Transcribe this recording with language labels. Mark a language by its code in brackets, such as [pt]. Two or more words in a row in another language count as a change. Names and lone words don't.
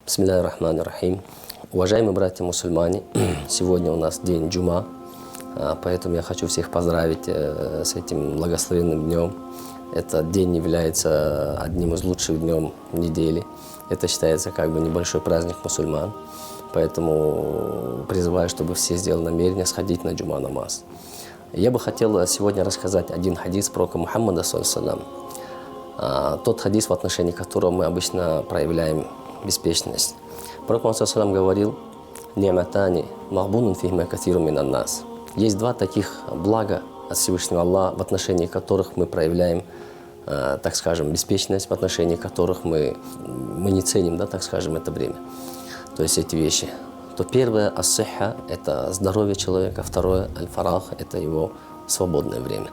[ar] بسم الله الرحمن الرحيم. [ru] Уважаемые братья-мусульмане, сегодня у нас день Джума, поэтому я хочу всех поздравить с этим благословенным днем. Этот день является одним из лучших дней недели. Это считается как бы небольшой праздник мусульман, поэтому призываю, чтобы все сделали намерение сходить на Джума намаз. Я бы хотел сегодня рассказать один хадис пророка Мухаммада, саллаллаху. Тот хадис, в отношении которого мы обычно проявляем беспечность. Пророк Мухаммад говорил: [ar] «نعمتان مغبون فيهما كثير من الناس». [ru] Есть два таких блага от Всевышнего Аллаха, в отношении которых мы проявляем, так скажем, беспечность, в отношении которых мы не ценим, так скажем, это время. То есть эти вещи. То первое – ас-сихха – это здоровье человека, второе – аль-фарах – это его свободное время.